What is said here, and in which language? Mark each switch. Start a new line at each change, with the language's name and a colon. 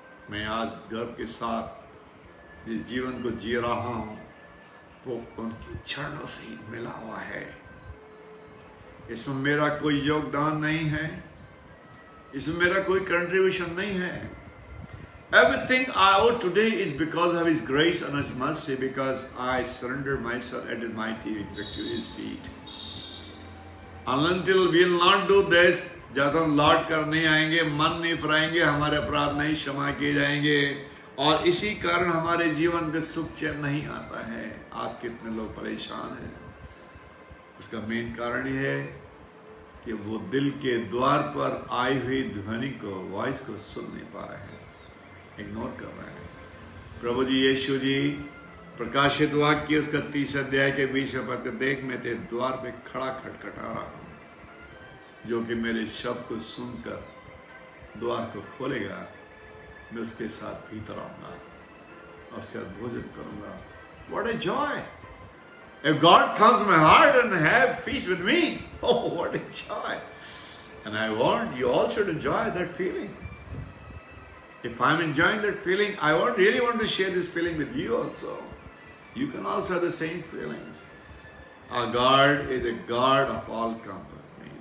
Hindi: मैं आज गर्व के साथ जिस जीवन को जी रहा हूं, वो उनके चरणों से ही मिला हुआ है। इसमें मेरा कोई योगदान नहीं है, इसमें मेरा कोई कंट्रीब्यूशन नहीं है।
English: Everything I owe today is because of His grace and His mercy, because I surrender myself at His mighty victory His feet. Until we will not do this,
Hindi: जब हम लौट कर नहीं आएंगे, मन नहीं फिराएंगे, हमारे अपराध नहीं क्षमा किए जाएंगे, और इसी कारण हमारे जीवन में सुख चैन नहीं आता है। आज कितने लोग परेशान हैं, उसका मेन कारण यह है कि वो दिल के द्वार पर आई हुई ध्वनि को, वॉइस को सुन नहीं पा रहे हैं, इग्नोर कर रहे हैं। प्रभु जी यीशु जी प्रकाशित वाक्य उसका 30 अध्याय के 20 पद, देख मैं तेरे द्वार पे खड़ा खटखटा रहा हूं, जो कि मेरे शब्द को सुनकर द्वार को खोलेगा, मैं उसके साथ भीतर आऊंगा और उसके साथ भोजन करूंगा।
English: What a joy! If God comes to my heart and have feast with me, oh what a joy! And I want you also to enjoy that feeling. If I'm enjoying that feeling, I really want to share this feeling with you also. You can also have the same feelings. Our God is a God of all company.